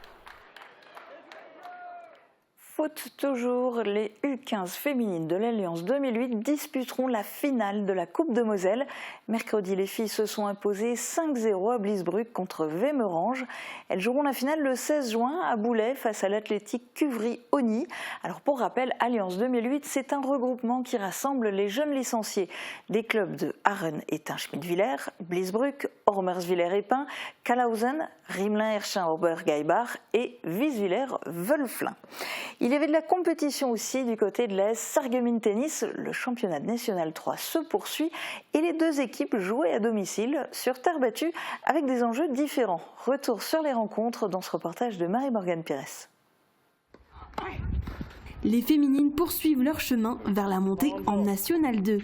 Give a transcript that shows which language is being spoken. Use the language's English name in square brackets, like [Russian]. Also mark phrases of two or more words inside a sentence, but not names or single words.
[French] Foot toujours, les U15 féminines de l'Alliance 2008 disputeront la finale de la Coupe de Moselle. Mercredi, les filles se sont imposées 5-0 à Bliesbruck contre Vémerange. Elles joueront la finale le 16 juin à Boulay face à l'Athlétique Cuvry-Ogny. Alors pour rappel, Alliance 2008, c'est un regroupement qui rassemble les jeunes licenciés des clubs de Haren et Tain-Schmidt-Villers, Bliesbruck, Ormersviller-Epin, Kalhausen, Rimelin-Herschin-Obergeibach et Wieswiller-Wölflin. Il y avait de la compétition aussi du côté de l'AS Sarreguemines Tennis. Le championnat national 3 se poursuit et les 2 équipes jouaient à domicile sur terre battue avec des enjeux différents. Retour sur les rencontres dans ce reportage de Marie-Morgane Pires. Les féminines poursuivent leur chemin vers la montée en National 2.